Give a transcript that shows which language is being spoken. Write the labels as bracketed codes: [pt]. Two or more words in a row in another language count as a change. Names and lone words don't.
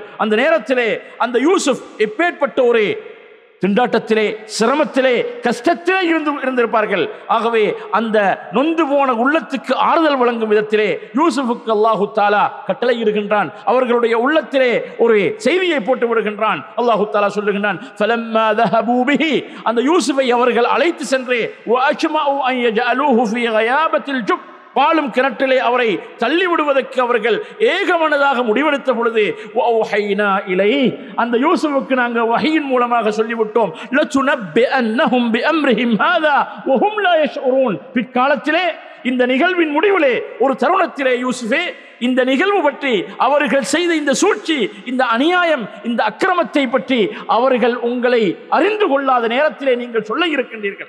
[ta] அந்த நேரத்திலே அந்த யூசுப் எப்பேற்பட்ட ஒரு திண்டாட்டத்திலே, சிரமத்திலே, கஷ்டத்திலே இருந்திருப்பார்கள். ஆகவே அந்த நொந்து போன உள்ளத்துக்கு ஆறுதல் வழங்கும் விதத்திலே யூசுஃபுக்கு அல்லாஹு தஆலா கட்டளை இடுகின்றான். அவர்களுடைய உள்ளத்திலே ஒரு செய்தியை போட்டு விடுகின்றான். அல்லாஹு தஆலா சொல்லுகின்றான், [ar] فلما ذهبوا به, [ta] அந்த யூசுஃபை அவர்கள் அழைத்து சென்று [ar] وَأَجْمَعُوا أَنْ يَجْعَلُوهُ فِي غَيَابَةِ الْجُبِّ, [ta] பாலும் கிணற்றிலே அவரை தள்ளிவிடுவதற்கு அவர்கள் ஏகமனதாக முடிவெடுத்த பொழுது [ar] وأوحينا إليه, [ta] அந்த யூசுஃபுக்கு நாங்கள் வஹீயின் மூலமாக சொல்லிவிட்டோம், [ar] لتنبئنهم بأمرهم هذا وهم لا يشعرون, [ta] பிற்காலத்திலே இந்த நிகழ்வின் முடிவிலே ஒரு தருணத்திலே யூசுஃபே, இந்த நிகழ்வு பற்றி, அவர்கள் செய்த இந்த சூழ்ச்சி, இந்த அநியாயம், இந்த அக்கிரமத்தை பற்றி அவர்கள் உங்களை அறிந்து கொள்ளாத நேரத்திலே நீங்கள் சொல்ல இருக்கின்றீர்கள்.